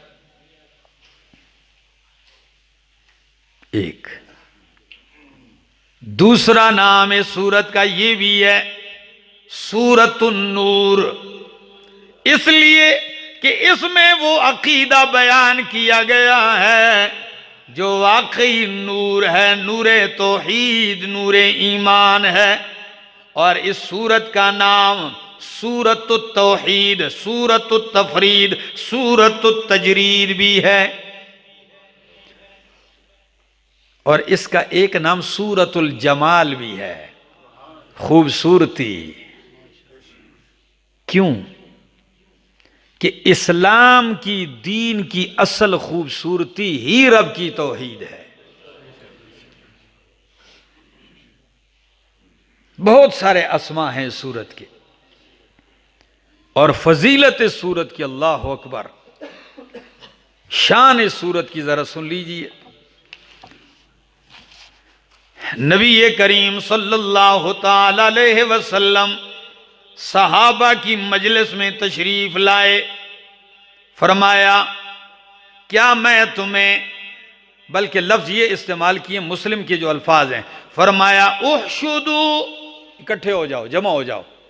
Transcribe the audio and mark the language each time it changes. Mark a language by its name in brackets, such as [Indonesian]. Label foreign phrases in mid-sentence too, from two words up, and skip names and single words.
[Hindi] एक दूसरा नाम इस सूरत का ये भी है सूरतुन नूर, इसलिए कि इसमें वो अकीदा बयान किया गया है जो वाकई नूर है, नूरे तौहीद, नूरे ईमान है। और इस सूरत का नाम सूरतुत तौहीद, सूरतुत तफरीद, सूरतुत तजरीद भी है। और इसका एक नाम सूरतुल जमाल भी है, खूबसूरती। क्यों? कि इस्लाम की, दीन की असल खूबसूरती ही रब की तौहीद है। बहुत सारे अस्मा हैं इस सूरत के, और फजीलत इस सूरत की, [Arabic] الله أكبر, [Hindi] शान इस सूरत की जरा सुन लीजिए। नबी करीम [Arabic] صلى الله تعالى عليه وسلم [Hindi] सहाबा की मजलिस में तशरीफ लाए। फरमाया क्या मैं तुम्हें, बल्कि लफ्ज ये इस्तेमाल किए मुस्लिम के जो अल्फाज हैं, फरमाया उहशुदू, इकट्ठे हो जाओ, जमा हो जाओ।